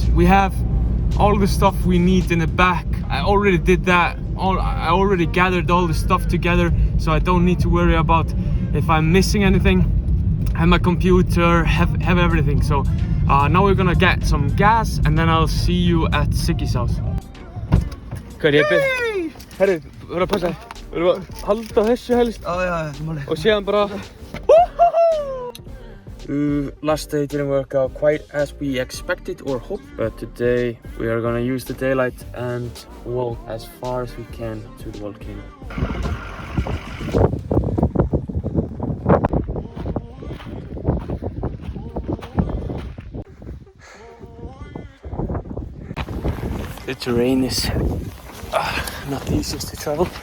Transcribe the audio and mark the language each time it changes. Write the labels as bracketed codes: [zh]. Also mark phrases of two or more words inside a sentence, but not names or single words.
[en] We have all the stuff we need in the back. I already did that. I already gathered all the stuff together, so I don't need to worry about if I'm missing anything. I have my computer, have everything. So now we're gonna get some gas and then I'll see you at Siggy's house. [is] Hvað Jeppe? Herru, verður að passa. Verður að halda þessu helst. Já, máli. Og síðan bara [en] last day didn't work out quite as we expected or hoped, but today we are gonna use the daylight and walk as far as we can to the volcano. The terrain is not the easiest to travel.